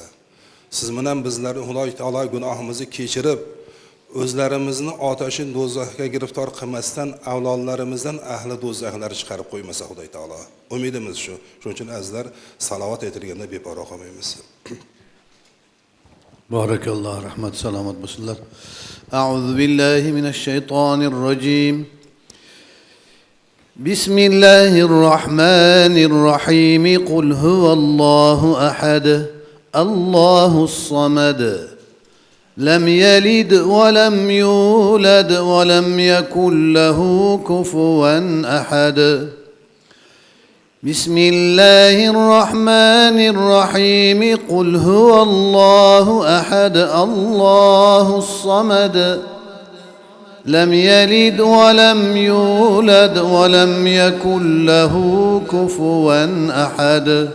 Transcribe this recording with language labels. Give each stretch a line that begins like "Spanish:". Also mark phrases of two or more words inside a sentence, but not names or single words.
Uzbek: Siz bilan bizlarni Xudoy taolo gunohimizni kechirib, o'zlarimizni otashin do'zaxga giriftor qilmasdan avlodlarimizdan ahli do'zaxlar chiqarib qo'ymasa Xudoy taolo. Umidimiz shu. Shuning uchun azizlar salovat aytilganda beparvo qolmaymiz. Barakalloh, rahmat, salomat bo'lsinlar.
Arabic: أعوذ بالله من الشيطان الرجيم. بسم الله الرحمن الرحيم. قل هو الله أحد. الله الصمد. لم يلد ولم يولد ولم يكن له كفوا أحد. بسم الله الرحمن الرحيم قل هو الله أحد الله الصمد لم يلد ولم يولد ولم يكن له كفوا أحد